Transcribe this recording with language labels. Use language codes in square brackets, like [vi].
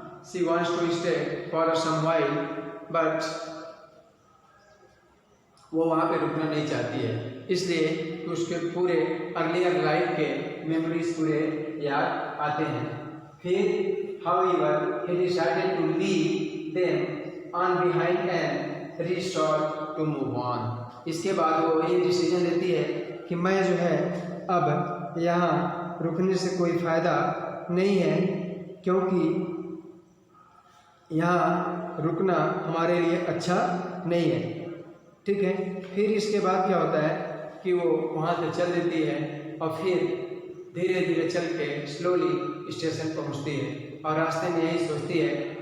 [en] she wants to stay for some while but [hi] वो वहाँ पे रुकना नहीं चाहती है, इसलिए कि उसके पूरे अर्लियर लाइफ के मेमोरीज पूरे याद आते हैं। [en] फिर however he decided to leave them on behind and resolved to move on. [hi] इसके बाद वो ये डिसीजन लेती है कि मैं जो है अब यहाँ रुकने से कोई फ़ायदा नहीं है, क्योंकि यहाँ रुकना हमारे लिए अच्छा नहीं है। ठीक है, फिर इसके बाद क्या होता है कि वो वहाँ से चल देती है और फिर धीरे धीरे चल के स्लोली स्टेशन पहुँचती है और रास्ते में यही सोचती है।